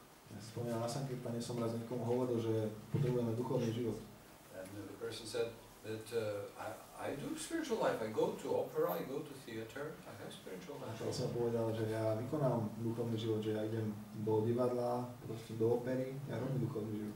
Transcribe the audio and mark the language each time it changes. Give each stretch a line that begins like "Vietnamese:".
Slovak: Ja spomínam na Sankirtane, som raz niekomu hovoril, že potrebujeme duchovný život.
English: And the person said that I do spiritual life. I go to opera, I go to theater, I have spiritual life.
Slovak: A som povedal, že ja vykonám duchovný život, že ja idem do divadla, proste do opery, ja robím duchovný život.